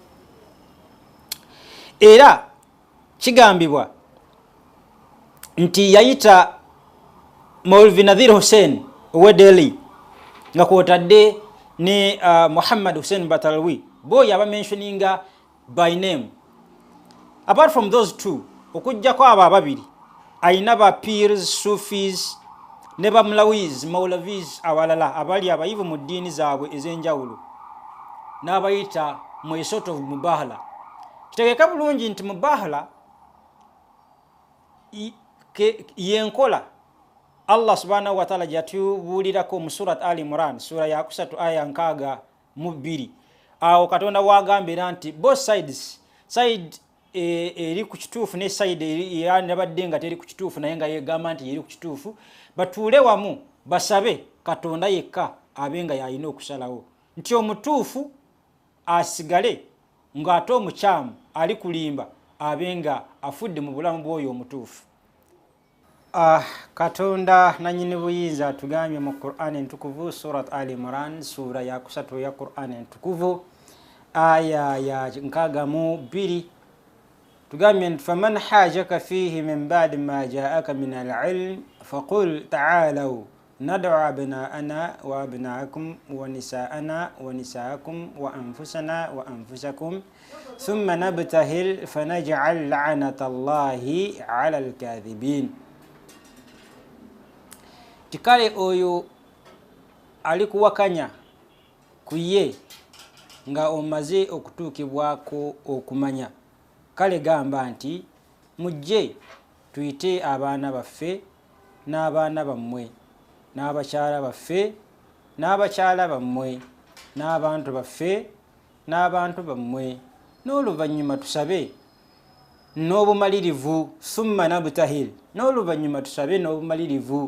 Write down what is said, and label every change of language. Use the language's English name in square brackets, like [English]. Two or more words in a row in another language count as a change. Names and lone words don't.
[Ganda] Era kigambibwa nti yayita Maulvi Nadhir Hussein owe Delhi nga kwotadde ne Muhammad Hussein Batalwi, bo yaba mentioninga [English] by name. Apart from those two, [Ganda] okujjako abo ababiri ayina ba peers, sufis ne ba mlawiz, maulavis awalala abali abayivu mu ddiini zaabwe ez'enjawulo n'abayita mu [English] a sort of [Ganda] mubahala. Kitegeka bulungi nti mubahala yenkola [Arabic] الله سبحانه وتعالى [Ganda] jatubuulirako mu surat Ali Imran sura ya 3 aya 62. Awo Katonda wagambira nti [English] both sides, [Ganda] side eri ku kituufu ne side eri yabadde nga teri ku kituufu naye nga yegamba nti eri ku kituufu, batuule wamu basabe Katonda yekka abenga yalina okusalawo nti omutuufu asigale ng'ate omukyamu ali kulimba abenga afudde mu bulamu bw'oyo omutuufu. Katonda nanyini buyinza atugambye mu Qur'an entukuvu surat Ali Imran sura ya 3 ya Qur'an entukuvu aya ya 62 tugambye [Arabic] فمن حاجك فيه من بعد ما جاءك من العلم فقل تعالوا ندع أبناءنا وأبناءكم ونساءنا ونساءكم وأنفسنا وأنفسكم ثم نبتهل فنجعل لعنة الله على الكاذبين. [Ganda] Tikale oyo alikuwakanya kuye nga omaze okutuukibwako okumanya. Kale gamba nti mujje tuyite abaana baffe n'abaana bammwe n'abakyala baffe n'abakyala bammwe n'abantu baffe n'abantu bammwe, n'oluvannyuma tusabe n'obumalirivu, [Arabic] ثم نبتهل, [Ganda] n'oluvannyuma tusabe n'obumalirivu.